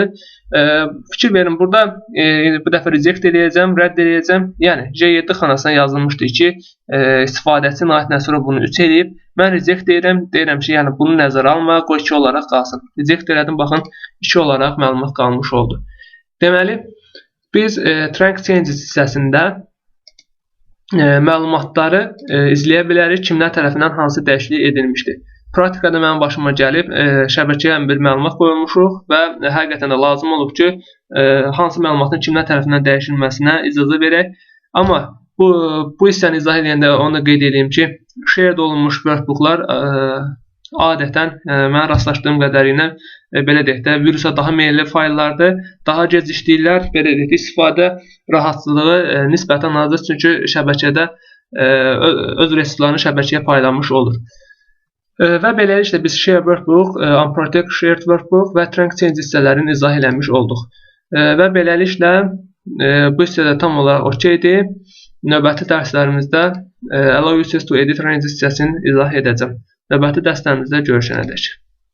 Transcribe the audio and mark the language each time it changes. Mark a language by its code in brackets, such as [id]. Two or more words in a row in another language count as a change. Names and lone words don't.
[az] Fikir verin, burada bu dəfə reject eləyəcəm, rədd eləyəcəm. Yəni, J7 xanasına yazılmışdı ki, istifadəçi Nahid Nəsirov bunu 3 eləyib. Mən reject deyirəm ki, yəni bunu nəzərə alma, qoy 2 olaraq qalsın. Reject elədim, baxın, 2 olaraq məlumat qalmış oldu. Deməli, biz [en] trunk changes [az] hissəsində məlumatları izləyə bilərik, kimlər tərəfindən hansı dəyişiklik edilmişdir. Praktikada mənim başıma gəlib, şəbəkəyə bir məlumat qoyulmuşuq və həqiqətən də lazım olub ki, hansı məlumatın kimlər tərəfindən dəyişilməsinə icazə verək. Amma bu hissəni izah edəndə onu da qeyd edeyim ki, shared olunmuş workbooklar adətən mən rastlaşdığım qədərilə belə deyək də, virusa daha meyilli fayllardır, daha gec işləyirlər, belə deyək də, istifadə rahatçılığı nisbətən azdır, çünki şəbəkədə öz resurslarını şəbəkəyə paylanmış olur. Və beləliklə biz [en] share workbook, unprotect shared workbook [az] və [en] trunk change [az] hissələrini izah eləmiş olduq. Və beləliklə bu hissədə tam olaraq okeydir. Növbəti dərslərimizdə [en] allow users to edit range [az] hissəsini izah edəcəm. Növbəti dərslərimizdə görüşənədək.